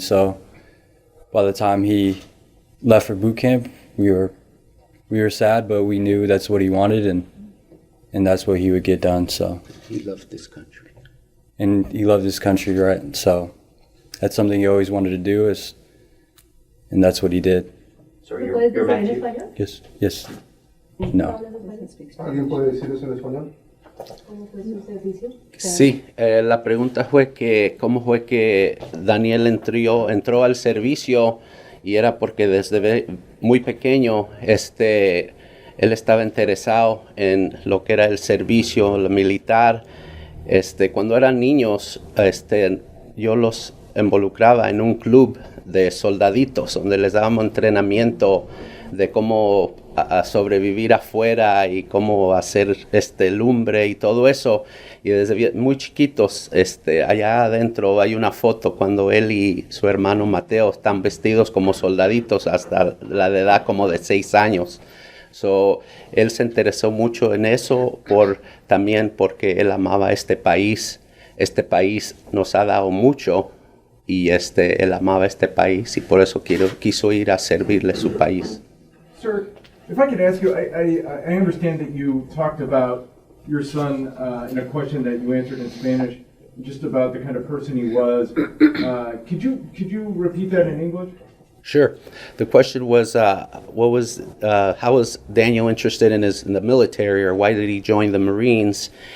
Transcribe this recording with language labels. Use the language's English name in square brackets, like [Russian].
[English] So by the time he left for boot camp, we were sad, but we knew that's what he wanted, and that's what he would get done. So He loved this country. and he loved his country, right? So that's something he always wanted to do, and that's what he did. So [Spanish] ¿Me [English] you're [Spanish] puedes decir en [English] Matthew? [Spanish] español? [English] Yes. No. [Spanish] ¿Alguien puede decir eso en español? ¿Cómo fue su servicio? Sí, la pregunta fue que cómo fue que Daniel entró al servicio, y era porque desde muy pequeño él estaba interesado en lo que era el servicio militar. Cuando eran niños, yo los involucraba en un club de soldaditos donde les dábamos entrenamiento de cómo a sobrevivir afuera y cómo hacer lumbre y todo eso. Y desde muy chiquitos, allá adentro hay una foto cuando él y su hermano Mateo están vestidos como soldaditos hasta la edad como de 6 años. [English] So, [Spanish] él se interesó mucho en eso también porque él amaba este país. Este país nos ha dado mucho y él amaba este país y por eso quiso ir a servirle a su país. [English] Sir, if I could ask you, I understand that you talked about your son in a question that you answered in Spanish, just about the kind of person he was. Could you repeat that in English? Sure. The question was, how was Daniel interested in the military, or why did he join the Marines?